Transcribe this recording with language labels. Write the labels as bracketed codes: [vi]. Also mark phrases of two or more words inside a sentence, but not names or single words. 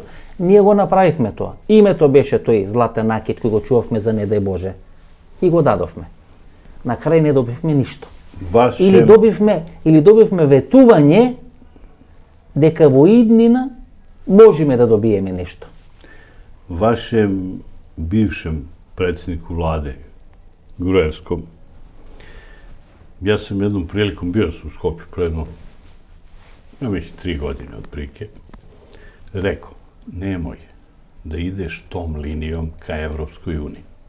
[mk] Ние го направивме тоа. Името беше тој златен накит кој го чувавме за не дај Боже. И го дадовме. На крај не добивме ништо. Или добивме ветување дека во иднина можеме да добиеме нешто. [sr] Vašem bivšem predsjedniku vlade, Gruevskom, ja sam jednom prilikom bio u Skopju predno, ja mislim 3 godine otprilike, rekao, nemoj da ideš tom linijom ka Evropskoj uniji.